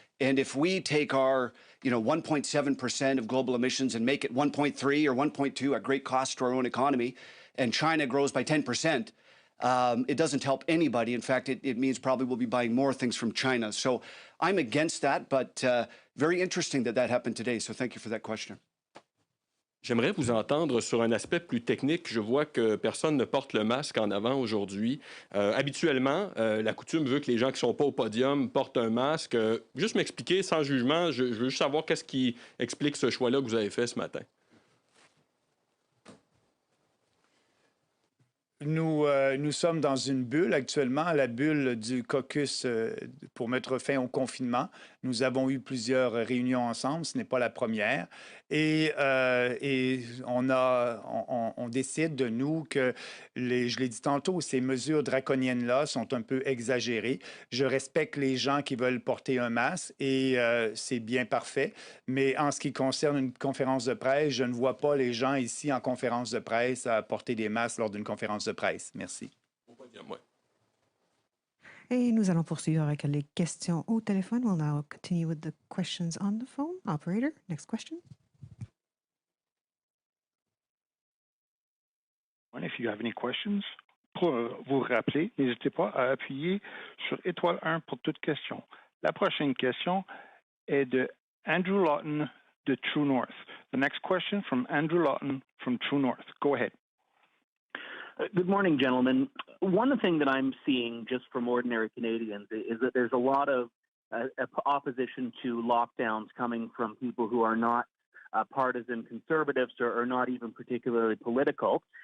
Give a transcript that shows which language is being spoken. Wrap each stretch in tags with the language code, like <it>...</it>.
<en>And if we take our, 1.7% of global emissions and make it 1.3 or 1.2 at great cost to our own economy, and China grows by 10%, it doesn't help anybody. In fact, it means probably we'll be buying more things from China. So I'm against that, but very interesting that happened today. So thank you for that question.</en> <fr>J'aimerais vous entendre sur un aspect plus technique. Je vois que personne ne porte le masque en avant aujourd'hui. Habituellement, la coutume veut que les gens qui ne sont pas au podium portent un masque. Juste m'expliquer, sans jugement, je veux juste savoir qu'est-ce qui explique ce choix-là que vous avez fait ce matin. Nous sommes dans une bulle actuellement, la bulle du caucus pour mettre fin au confinement. Nous avons eu plusieurs réunions ensemble, ce n'est pas la première. Et on décide de nous que, je l'ai dit tantôt, ces mesures draconiennes-là sont un peu exagérées. Je respecte les gens qui veulent porter un masque et c'est bien parfait. Mais en ce qui concerne une conférence de presse, je ne vois pas les gens ici en conférence de presse à porter des masques lors d'une conférence de presse. Merci. Et nous allons poursuivre avec les questions au téléphone.</fr> <en>We'll now continue with the questions on the phone. Operator, next question. If you have any questions,</en> <fr>pour vous rappeler, n'hésitez pas à appuyer sur étoile 1 pour toute question. La prochaine question est de Andrew Lawton de True North.</fr> <en>The next question from Andrew Lawton from True North. Go ahead. Good morning, gentlemen. One thing that I'm seeing just from ordinary Canadians is that there's a lot of opposition to lockdowns coming from people who are not partisan conservatives or not even particularly political.</en>